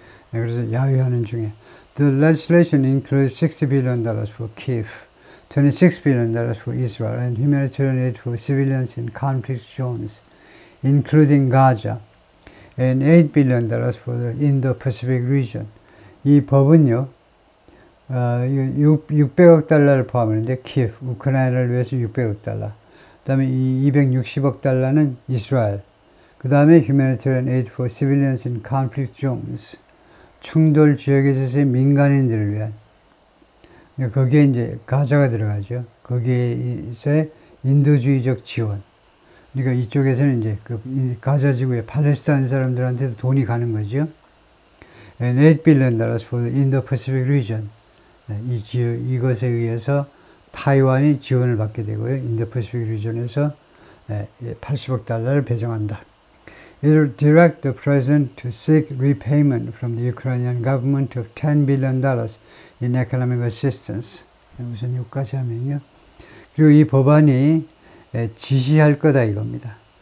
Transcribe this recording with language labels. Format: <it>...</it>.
<ko>그래서 야유하는 중에</ko> <en>The legislation includes $60 billion for Kyiv, $26 billion for Israel, and humanitarian aid for civilians in conflict zones, including Gaza, and $8 billion for the Indo-Pacific region.</en> <ko>이 법은요, 600억 달러를 포함하는데 키예프, 우크라이나를 위해서 600억 달러. 그 다음에 이 260억 달러는 이스라엘. 그 다음에</ko> <en>Humanitarian Aid for Civilians in Conflict Zones.</en> <ko>충돌 지역에서의 민간인들을 위한. 거기에 이제 가자가 들어가죠. 거기에서의 인도주의적 지원. 그러니까 이쪽에서는 이제 그 가자 지구의 팔레스타인 사람들한테도 돈이 가는 거죠.</ko> <en>And $8 billion for the Indo-Pacific region.</en> <ko>이것에 의해서 타이완이 지원을 받게 되고요. 인도패시픽 리전에서 80억 달러를 배정한다.</ko> <en>It will direct the president to seek repayment from the Ukrainian government of $10 billion in economic assistance.</en> <ko>우선 여기까지 하면요. 그리고 이 법안이 지시할 거다 이겁니다.</ko>